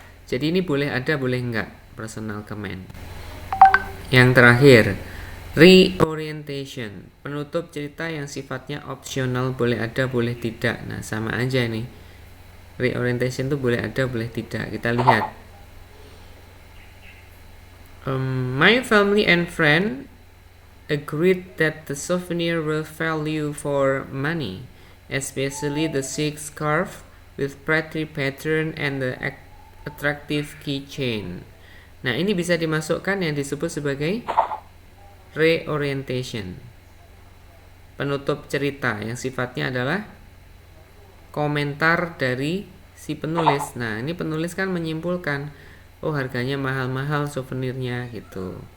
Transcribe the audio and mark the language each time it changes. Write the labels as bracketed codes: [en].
[id] Jadi ini boleh ada, boleh enggak personal comment. Yang terakhir, reorientation, penutup cerita yang sifatnya opsional, boleh ada, boleh tidak. Nah, sama aja nih. Reorientation itu boleh ada, boleh tidak. Kita lihat. [en] My family and friend agreed that the souvenir will value for money, especially the silk scarf with pretty pattern and the attractive keychain. [id] Nah, ini bisa dimasukkan yang disebut sebagai reorientation, penutup cerita yang sifatnya adalah komentar dari si penulis. Nah, ini penulis kan menyimpulkan, oh harganya mahal-mahal souvenirnya gitu.